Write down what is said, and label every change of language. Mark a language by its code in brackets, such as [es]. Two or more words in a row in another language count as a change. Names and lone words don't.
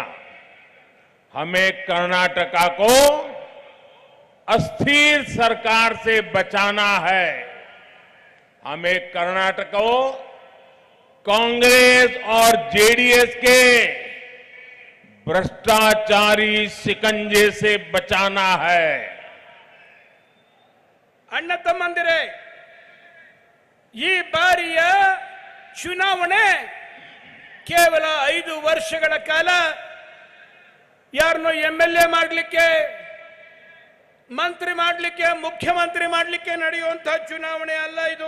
[hi] हमें कर्नाटका को अस्थिर सरकार से बचाना है। हमें कर्नाटक को कांग्रेस और जेडीएस के भ्रष्टाचारी शिकंजे से बचाना है। [kn] ಅಣ್ಣ ತಮ್ಮಂದಿರೇ, ಈ ಬಾರಿಯ ಚುನಾವಣೆ ಕೇವಲ 5 ವರ್ಷಗಳ ಕಾಲ ಯಾರನ್ನೋ ಎಂಎಲ್ಎ ಮಾಡಲಿಕ್ಕೆ, ಮಂತ್ರಿ ಮಾಡಲಿಕ್ಕೆ, ಮುಖ್ಯಮಂತ್ರಿ ಮಾಡಲಿಕ್ಕೆ ನಡೆಯುವಂತಹ ಚುನಾವಣೆ ಅಲ್ಲ ಇದು.